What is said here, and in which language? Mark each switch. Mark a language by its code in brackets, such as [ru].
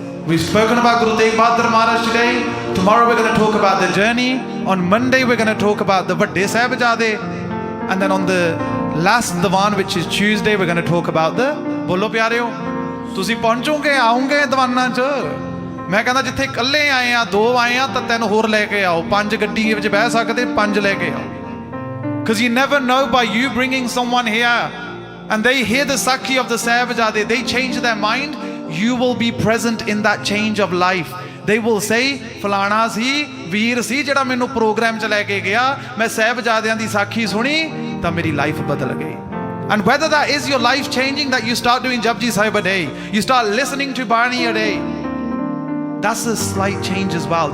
[en] We've spoken about Guru Tegh Bahadur Maharaj today. Tomorrow we're going to talk about the journey. On Monday we're going to talk about the Vadde Sahibzade. And then on the last Diwan, which is Tuesday, we're going to talk about the. [pa] Bolo pyareo. ਤੁਸੀਂ ਪਹੁੰਚੋਗੇ ਆਉਂਗੇ ਦੀਵਾਨਾਂ 'ਚ. ਮੈਂ ਕਹਿੰਦਾ ਜਿੱਥੇ ਇਕੱਲੇ ਆਏ ਆ, 2 ਆਏ ਆ ਤਾਂ 3 ਹੋਰ ਲੈ ਕੇ ਆਓ. 5 ਗੱਡੀ ਵਿੱਚ ਬਹਿ ਸਕਦੇ, 5 ਲੈ ਕੇ ਆਓ. [en] Because you never know, by you bringing someone here and they hear the Sakhi of the Sahibzade, they change their mind, you will be present in that change of life. They will say, [pa] ਫਲਾਣਾ ਸੀ ਵੀਰ ਸੀ ਜਿਹੜਾ ਮੈਨੂੰ programme 'ਚ ਲੈ ਕੇ ਗਿਆ, ਮੈਂ ਸਾਹਿਬਜ਼ਾਦਿਆਂ ਦੀ ਸਾਖੀ ਸੁਣੀ ਤਾਂ ਮੇਰੀ ਲਾਈਫ ਬਦਲ ਗਈ. [en] And whether that is your life changing, that you start doing Japji Sahib a day, you start listening to Bani a day, that's a slight change as well.